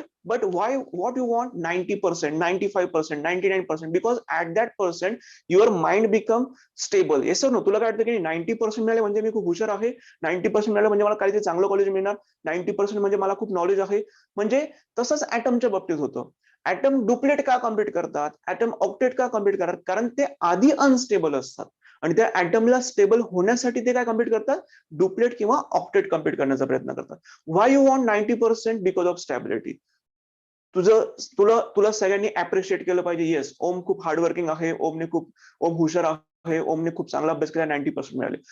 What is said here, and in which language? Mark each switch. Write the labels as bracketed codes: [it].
[en] But why, what you want 90%, 95%, 99%? Because at that percent your mind become stable. Yes sir no? [mr] तुला काय वाटतं की 90% मिळाले म्हणजे मी खूप हुशार आहे, 90% मिळाले म्हणजे मला काहीतरी चांगलं कॉलेज मिळणार, 90% म्हणजे मला खूप नॉलेज आहे. म्हणजे तसंच ऍटमच्या बाबतीत होतं. ऍटम डुप्लेट का कम्प्लीट करतात, ऍटम ऑक्टेट का कम्प्लीट करतात? कारण ते आधी अनस्टेबल असतात आणि त्या ऍटमला स्टेबल होण्यासाठी ते काय कम्प्लीट करतात? डुप्लेट किंवा ऑक्टेट कम्प्लीट करण्याचा प्रयत्न करतात. [en] Why you want 90%? Because of stability. [mr] तुला सगळ्यांनी अप्रिशिएट केलं पाहिजे. येस, ओम खूप हार्डवर्किंग आहे, ओम हुशार आहे, ओमने खूप चांगला अभ्यास केला, 90% मिळाले.